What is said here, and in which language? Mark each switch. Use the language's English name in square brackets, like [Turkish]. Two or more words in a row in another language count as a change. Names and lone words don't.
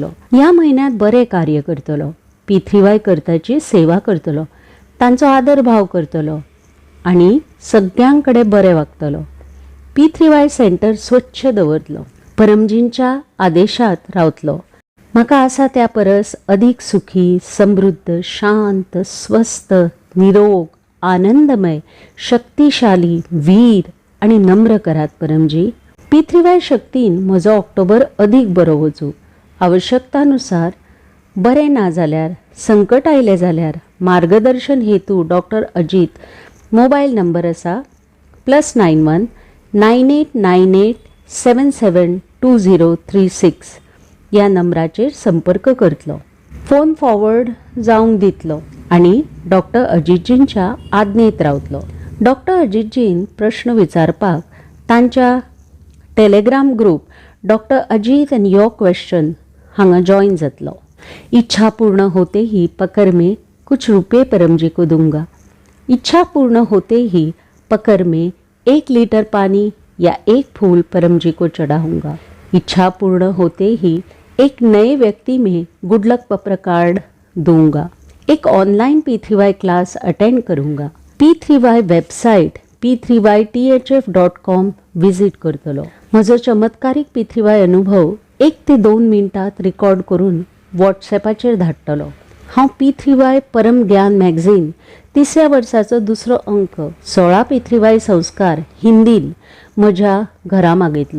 [Konkani] ह्या म्हयन्यांत बरें कार्य करतलो. P3Y करताची सेवा करतलो, तांचो आदर भाव करतलो आणि सगळ्यां कडेन बरें वागतलो. P3Y सेंटर स्वच्छ दवरतलो. परमजींच्या आदेशात रावतलो. म्हाका आसा त्या परस अदीक सुखी, समृद्ध, शांत, स्वस्थ, निरोग, आनंदमय, शक्तिशाली, वीर आणि नम्र करात परमजी. P3Y शक्तीन म्हजो ऑक्टोबर अदीक बरो वचूं. आवश्यकतानुसार बरें ना जाल्यार, संकट आयले जाल्यार मार्गदर्शन हेतू डॉक्टर अजित. मोबाईल नंबर आसा +91 9898 772036. ह्या नंबराचेर संपर्क करतलो. फोन फॉरवर्ड जावंक दितलो आणि डॉक्टर अजितजींच्या आज्ञेत रावतलो. डॉक्टर अजितजीन प्रश्न विचारपाक तांच्या टेलिग्राम ग्रुप डॉक्टर अजित एंड योर क्वेश्चन हांगा जॉइन जातलो. [Hindi] इच्छा पूर्ण होते ही पकड़ में कुछ रुपये परमजी को दूंगा. इच्छा पूर्ण होते ही पकड़ में 1 लीटर पानी या 1 फूल परमजी को चढ़ाऊंगा. इच्छा पूर्ण होते ही एक नए व्यक्ति में [English] good luck [Hindi] पत्र कार्ड दूंगा. एक ऑनलाइन P3Y [English] class attend [Hindi] करूंगा. [Konkani] P3Y वेबसाइट p3ythf.com विजिट करतलो. म्हजो चमत्कारीक P3Y अनुभव 1 ते 2 मिनटात रिकॉर्ड करून व्हॉट्सॲपाचेर धाडटलो. हांव P3Y परम ज्ञान मॅगझीन 3ऱ्या वर्साचो 2रो अंक 16 P3Y संस्कार हिंदीन म्हज्या घरा मागितलो.